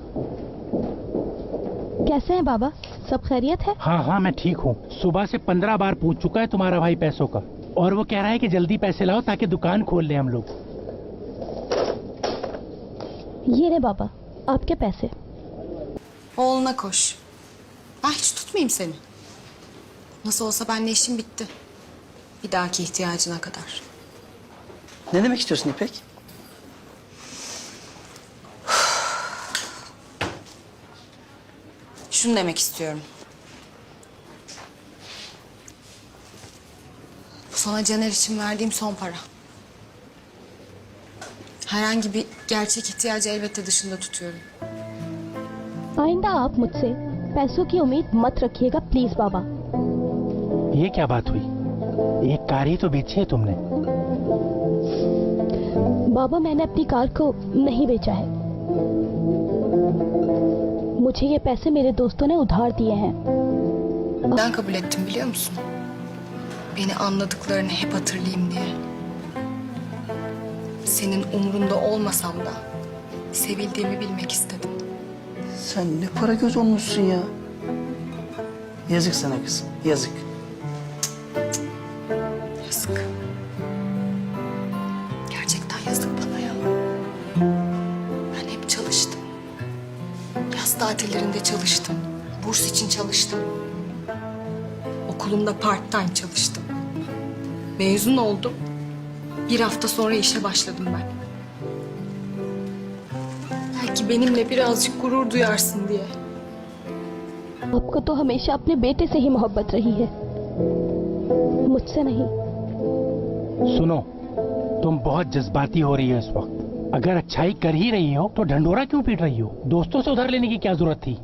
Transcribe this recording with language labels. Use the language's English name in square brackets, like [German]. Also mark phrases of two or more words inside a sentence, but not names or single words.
[Hindi] कैसे हैं बाबा, सब खैरियत है? हाँ, मैं ठीक हूँ। सुबह से 15 बार पूछ चुका है तुम्हारा भाई पैसों का, और वो कह रहा है कि जल्दी पैसे लाओ ताकि दुकान खोल ले हम लोग। ये रे बाबा, आपके पैसे। [Turkish] Oğluna koş. Ben hiç tutmayayım seni. Nasıl olsa benimle işim bitti. Bir dahaki ihtiyacına kadar. Ne demek istiyorsun İpek? Şunu demek istiyorum. Bu sana Caner için verdiğim son para. Herhangi bir gerçek ihtiyacı elbette dışında tutuyorum. [Hindi] आइंदा आप मुझसे पैसों की उम्मीद मत रखिएगा प्लीज बाबा। ये क्या बात हुई? एक कार ही तो बेची है तुमने। बाबा, मैंने अपनी कार को नहीं बेचा है। मुझे ये पैसे मेरे दोस्तों ने उधार दिए हैं. [Turkish] Neden kabul ettim biliyor musun? Beni anladıklarını hep hatırlayayım diye. Senin umrunda olmasam da sevildiğimi bilmek istedim. Sen ne para göz olmuşsun ya. Yazık sana kızım, yazık. Yazık. Gerçekten yazık bana ya. Ben hep çalıştım. Yaz tatillerinde çalıştım. Burs için çalıştım. Okulumda part-time çalıştım. Mezun oldum. Bir hafta sonra işe başladım ben. Belki benimle birazcık gurur duyarsın diye. [Hindi] आपको तो हमेशा अपने बेटे से ही मोहब्बत रही है, मुझसे नहीं. सुनो, तुम बहुत जज्बाती हो रही हो इस वक्त. अगर अच्छाई कर ही रही हो तो ढंढोरा क्यों पीट रही हो? दोस्तों से उधार लेने की क्या जरूरत थी?